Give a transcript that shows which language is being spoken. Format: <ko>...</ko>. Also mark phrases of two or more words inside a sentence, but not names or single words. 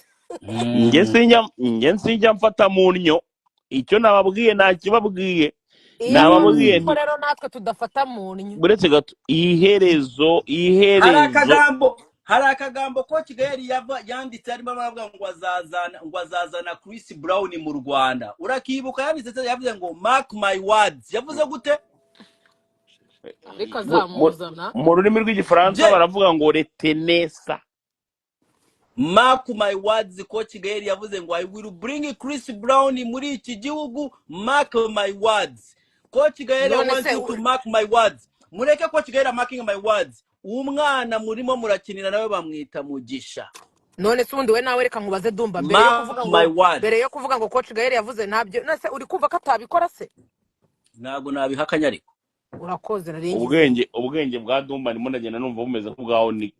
<rw>Nge sinjya mfata mu nnyo icyo nababwiye nakibabwiye nababwiye nti rero natwe tudafata mu nnyo buretse gato iherezo hari akagambo ko Kigali yanditse arimo aravuga ngo azazana Chris Brown mu Rwanda. Urakibuka yanditse yavuze ngo</rw> <en>mark my words.</en> <rw>Yavuze gute? ariko azamuzana mu rurimi rw'igifaransa baravuga ngo retenesa.</rw> <en>Mark my words</en> <rw>ko Kigali yavuze ngo</rw> <en>I will bring Chris Brown</en> <rw>muri iki gihugu.</rw> <en>Mark my words. Ko Kigali wants you to mark my words.</en> <rw>Mureke</rw> <en>ko Kigali marking my words.</en> <rw>Umwana murimo murakinira nawe bamwita Mugisha. none se ubundi we nawe reka nkubaze Dumba mbere yo kuvuga ngo Coach Gael yavuze ntabyo nase uri kumva ko atabikora se ntago nabihakanya ariko urakoze naringi ubwenge bwa Dumba ndimo ndagenda numva bumeze nk'ubwaho Nika</rw>